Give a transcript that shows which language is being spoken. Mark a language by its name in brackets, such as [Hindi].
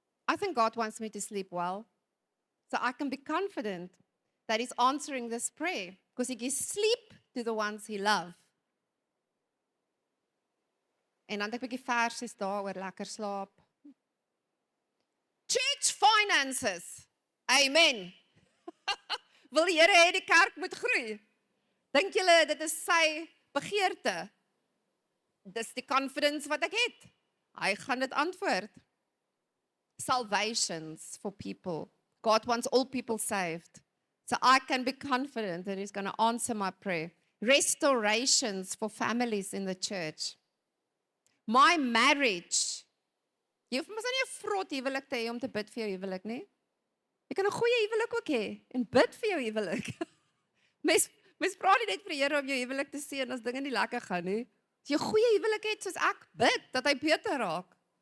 [English] I think God wants me to sleep well, so I can be confident that He's answering this prayer, because He gives sleep to the ones He loves. [Afrikaans] En dan het ek 'n bietjie versies daar oor lekker slaap. [English] Church finances. [Afrikaans] Amen. Wil die Here hê die kerk moet groei? Dink julle dit is sy begeerte? Dis die confidence wat ek het. Hy gaan dit antwoord. [English] Salvations for people. God wants all people saved. So I can be confident that He's going to answer my prayer. Restorations for families in the church. My marriage. [Afrikaans] Jy hoef mos nie 'n vrot huwelik te hê om te bid vir jou huwelik nie. Jy kan 'n goeie huwelik ook hê en bid vir jou huwelik. Mens praat nie net vir die Here om jou huwelik te seën as dinge nie lekker gaan nie. As jy 'n goeie huwelik het soos ek, bid dat hy beter raak.